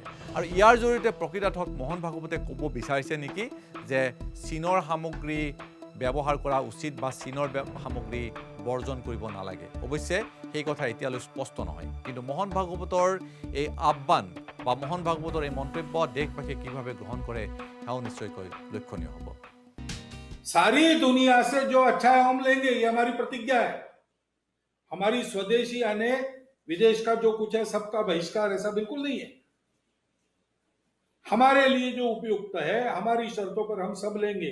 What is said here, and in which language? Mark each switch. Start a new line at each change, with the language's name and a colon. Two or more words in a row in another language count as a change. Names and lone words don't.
Assamese: আৰু ইয়াৰ জৰিয়তে প্ৰকৃতাৰ্থত মোহন ভাগৱতে ক'ব বিচাৰিছে নেকি যে চীনৰ সামগ্ৰী ব্যৱহাৰ কৰা উচিত বা চীনৰ সামগ্ৰী বৰ্জন কৰিব নালাগে। অৱশ্যে সেই কথা এতিয়ালৈ স্পষ্ট নহয়। কিন্তু মোহন ভাগৱতৰ এই আহ্বান বা মোহন ভাগৱতৰ এই মন্তব্য দেশবাসীয়ে কিভাৱে গ্ৰহণ কৰে সেয়াও নিশ্চয়কৈ লক্ষণীয় হ'ব।
Hindi: सारी दुनिया से जो अच्छा है हम लेंगे, ये हमारी प्रतिज्ञा है। हमारी स्वदेशी यानी विदेश का जो कुछ है सबका बहिष्कार ऐसा बिल्कुल नहीं है। हमारे लिए जो उपयुक्त है हमारी शर्तों पर हम सब लेंगे।